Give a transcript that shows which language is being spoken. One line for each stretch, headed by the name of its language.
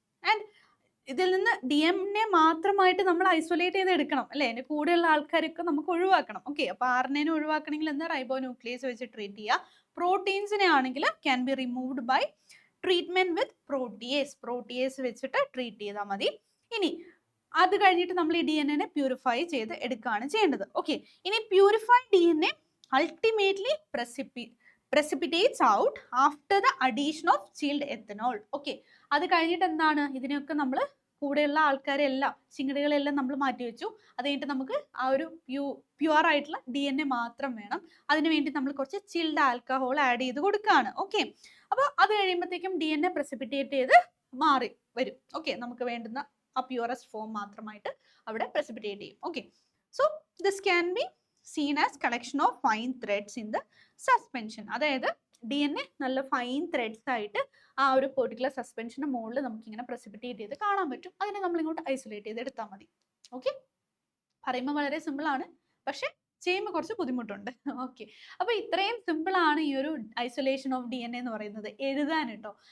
Malayalam: And ഇതിൽ നിന്ന് DNA മാത്രമായിട്ട് നമ്മൾ ഐസൊലേറ്റ് ചെയ്ത് എടുക്കണം അല്ലെ, അതിന്റെ കൂടെയുള്ള ആൾക്കാരൊക്കെ നമുക്ക് ഒഴിവാക്കണം. ഓക്കെ, അപ്പൊ RNA ഒഴിവാക്കണമെങ്കിൽ എന്താ, റൈബോ ന്യൂക്ലിയസ് വെച്ച് ട്രീറ്റ് ചെയ്യുക. പ്രോട്ടീൻസിനെ ആണെങ്കിൽ
English: can be removed by treatment with protease
Malayalam: വെച്ചിട്ട് ട്രീറ്റ് ചെയ്താൽ മതി. ഇനി അത് കഴിഞ്ഞിട്ട് നമ്മൾ ഈ DNA പ്യൂരിഫൈ ചെയ്ത് എടുക്കുകയാണ് ചെയ്യേണ്ടത്.
English: Okay, ഇനി purified DNA ultimately precipitates out after the addition of chilled ethanol.
Malayalam: Okay, അത് കഴിഞ്ഞിട്ട് എന്താണ്, ഇതിനെയൊക്കെ നമ്മൾ കൂടെയുള്ള ആൾക്കാരെല്ലാം ചിങ്ങടികളെല്ലാം നമ്മൾ മാറ്റി വെച്ചു. അത് കഴിഞ്ഞിട്ട് നമുക്ക് ആ ഒരു പ്യുവർ ആയിട്ടുള്ള DNA മാത്രം വേണം. അതിനുവേണ്ടി നമ്മൾ കുറച്ച് ചിൽഡ് ആൽക്കഹോൾ ആഡ് ചെയ്ത് കൊടുക്കുകയാണ്. ഓക്കെ, അപ്പോൾ അത് കഴിയുമ്പോഴത്തേക്കും DNA precipitate ചെയ്ത് മാറി വരും. ഓക്കെ, നമുക്ക് വേണ്ടുന്ന ആ പ്യുവറസ്റ്റ് ഫോം മാത്രമായിട്ട് അവിടെ precipitate ചെയ്യും.
English: Okay, so this can be seen as collection of fine threads in the suspension.
Malayalam: അതായത് DNA നല്ല ഫൈൻ ത്രെഡ്സ് ആയിട്ട് ആ ഒരു പെർട്ടിക്കുലർ സസ്പെൻഷന് മുകളിൽ നമുക്ക് ഇങ്ങനെ precipitate ചെയ്ത് കാണാൻ പറ്റും. അതിനെ നമ്മൾ ഇങ്ങോട്ട് ഐസൊലേറ്റ് ചെയ്ത് എടുത്താൽ മതി. ഓക്കെ, പറയുമ്പോൾ വളരെ സിമ്പിൾ ആണ്, പക്ഷെ ചെയ്യുമ്പോൾ കുറച്ച് ബുദ്ധിമുട്ടുണ്ട്. ഓക്കെ, അപ്പൊ ഇത്രയും സിമ്പിൾ ആണ് ഈ ഒരു ഐസൊലേഷൻ ഓഫ് DNA എന്ന് പറയുന്നത് എഴുതാൻ കേട്ടോ.